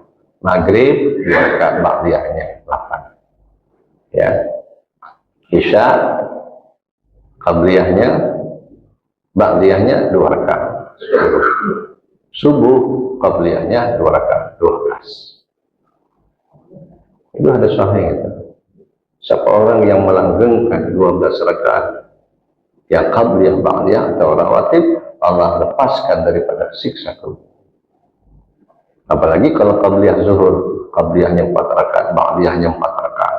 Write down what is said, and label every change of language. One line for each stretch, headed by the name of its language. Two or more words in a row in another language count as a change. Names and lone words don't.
Indonesian: Maghrib 2 rakaat ba'diyahnya 8. Ya. Isya qabliyahnya ba'diyahnya 2 rakaat. Subuh qabliyahnya 2 rakaat 12. Itu ada sahih itu. Siapa orang yang melanggengkan 12 rakaat yang qabliyah ba'diyah atau rawatib, Allah lepaskan daripada siksa kubur. Apalagi kalau qabliyah zuhur, qabliyahnya 4 rakaat, ba'diyahnya 4 rakaat.